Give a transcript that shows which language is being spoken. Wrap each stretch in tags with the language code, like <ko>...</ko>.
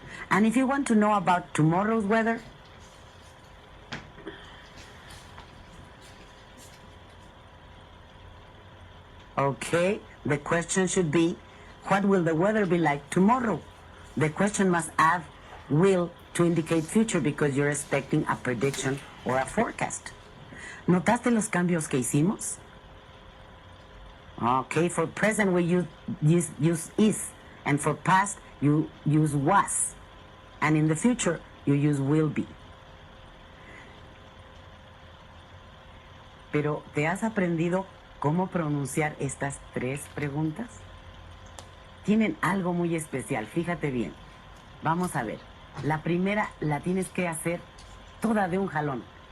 <en>And if you want to know about tomorrow's weather, okay, the question should be, what will the weather be like tomorrow? The question must add will to indicate future because you're expecting a prediction or a forecast.</en> <es>¿Notaste los cambios que hicimos?</es> <en>Okay, for present we use is, and for past you use was, and in the future you use will be.</en> <es>Pero, ¿te has aprendido cómo pronunciar estas tres preguntas? Tienen algo muy especial, fíjate bien. Vamos a ver. La primera la tienes que hacer toda de un jalón.</es>